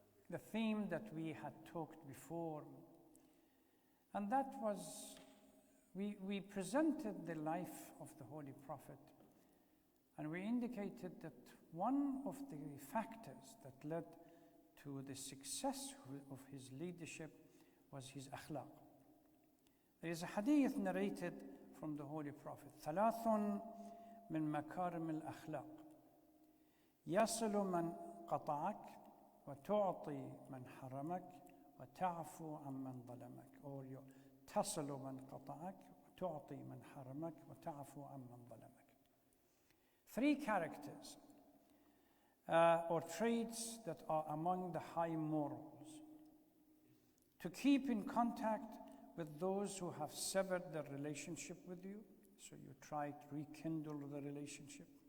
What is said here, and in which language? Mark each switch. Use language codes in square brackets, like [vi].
[en] the theme that we had talked before. And that was, we presented the life of the Holy Prophet, and we indicated that one of the factors that led to the success of his leadership was his akhlaq. There is a hadith narrated from the Holy Prophet. [ar] ثلاث من مكارم الأخلاق يصل من قطعك وتعطي من حرمك وتعفو عمن ظلمك. Or تصل من قطعك وتعطي من حرمك وتعفو عمن ظلمك. [en] 3 characters or traits that are among the high morals. To keep in contact with those who have severed their relationship with you, so you try to rekindle the relationship.